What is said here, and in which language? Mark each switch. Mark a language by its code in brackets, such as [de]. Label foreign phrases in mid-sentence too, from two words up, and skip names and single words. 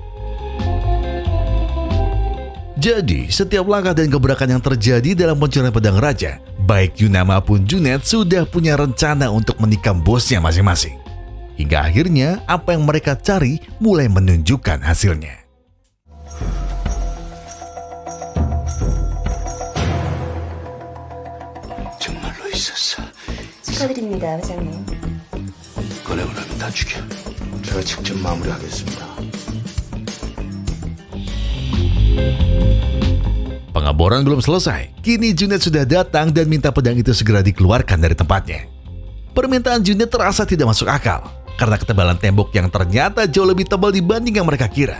[id] Jadi, setiap langkah dan gebrakan yang terjadi dalam pencurian pedang raja, baik Yuna maupun Junet sudah punya rencana untuk menikam bosnya masing-masing. Hingga akhirnya, apa yang mereka cari mulai menunjukkan hasilnya. [ko] 정말로 있었어. 축하드립니다, 회장님. 꺼내고 나면 다 죽여. 제가 직접 마무리하겠습니다. [id] Pengeboran belum selesai. Kini Junet sudah datang dan minta pedang itu segera dikeluarkan dari tempatnya. Permintaan Junet terasa tidak masuk akal karena ketebalan tembok yang ternyata jauh lebih tebal dibanding yang mereka kira.